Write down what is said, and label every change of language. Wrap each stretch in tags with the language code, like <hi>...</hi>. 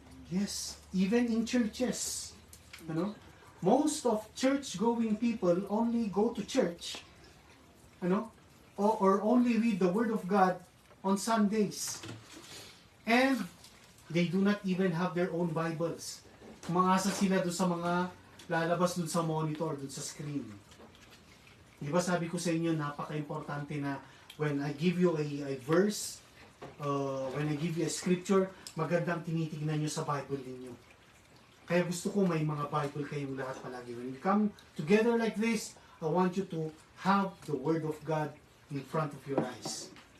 <en>Yes, even in churches. Most of church-going people only go to church, or only read the Word of God on Sundays. And they do not even have their own Bibles.</en> <tl>Umaasa sila doon sa mga lalabas doon sa monitor, doon sa screen. Di ba sabi ko sa inyo, napaka-importante na</tl> <en>when I give you a verse, when I give you a scripture,</en> <tl>magandang tinitignan nyo sa Bible ninyo. Kaya gusto ko may mga Bible kayong lahat palagi.</tl> <en>When you come together like this, I want you to have the Word of God in front of your eyes.</en>